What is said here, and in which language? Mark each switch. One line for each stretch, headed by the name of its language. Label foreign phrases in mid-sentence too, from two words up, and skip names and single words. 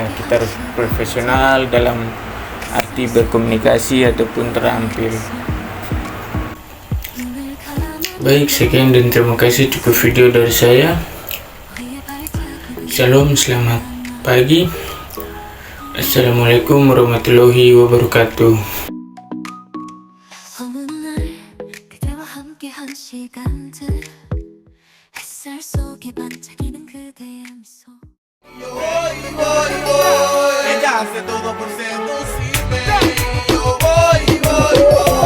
Indonesian: Kita harus profesional dalam arti berkomunikasi ataupun terampil. Baik, sekian dan terima kasih, cukup video dari saya. Shalom, selamat pagi.
Arabic: السلام عليكم ورحمة الله وبركاته.
Spanish: Hace todo por seducirme. Yo voy, voy, voy.